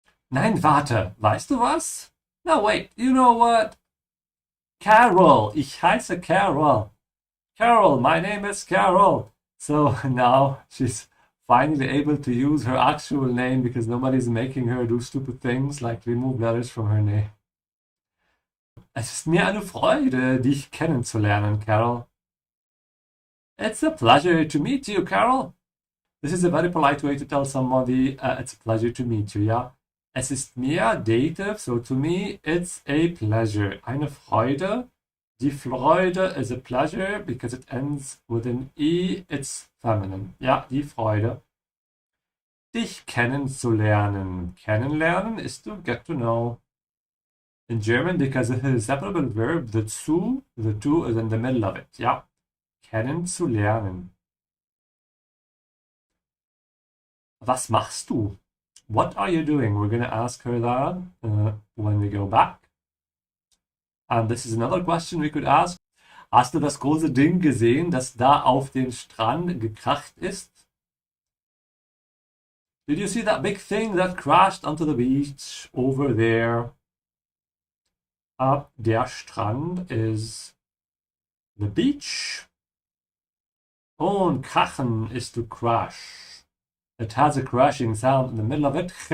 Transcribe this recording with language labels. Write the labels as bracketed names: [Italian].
[German] Nein, warte, weißt du was? [English] No, wait, you know what? [German] Carol, ich heiße Carol. [English] Carol, my name is Carol. So now she's finally able to use her actual name because nobody's making her do stupid things like remove letters from her name. [German] Es ist mir eine Freude, dich kennenzulernen, Carol. [English] It's a pleasure to meet you, Carol. This is a very polite way to tell somebody it's a pleasure to meet you, yeah? [German] Es ist mir [English] dative, so to me it's a pleasure. [German] Eine Freude. [English] Die Freude is a pleasure because it ends with an E, it's feminine. [German] Ja, die Freude. Dich kennenzulernen. [English] Kennenlernen is to get to know. In German, because it is a separable verb, the zu is in the middle of it. [German] Ja, kennenzulernen. Was machst du? [English] What are you doing? We're going to ask her that when we go back. And this is another question we could ask. [German] Hast du das große Ding gesehen, das da auf den Strand gekracht ist? [English] Did you see that big thing that crashed onto the beach over there? Der Strand is the beach. Und krachen is to crash. It has a crashing sound in the middle of it.